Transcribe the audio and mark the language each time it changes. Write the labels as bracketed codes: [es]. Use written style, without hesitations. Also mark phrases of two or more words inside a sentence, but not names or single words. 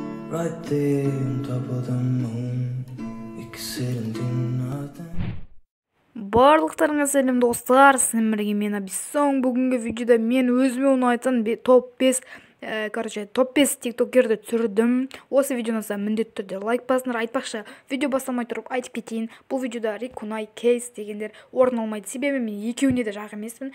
[en] right there on top of the moon. We could sit and do nothing. [kk] Барлықтарыңа сәлем достар, сіздермен бірге мен Абиссоң. Бүгінгі видеода мен өзіме ұнайтын топ 5 тиктокерді түсірдім. Осы видеоны міндетті түрде лайк басыңдар. Айтпақшы, видео бастамай тұрып айтып кетейін. Бұл видеода Рикунай, Кейс дегендер орын алмайды. Себебі мен екеуіне де жақ емеспін.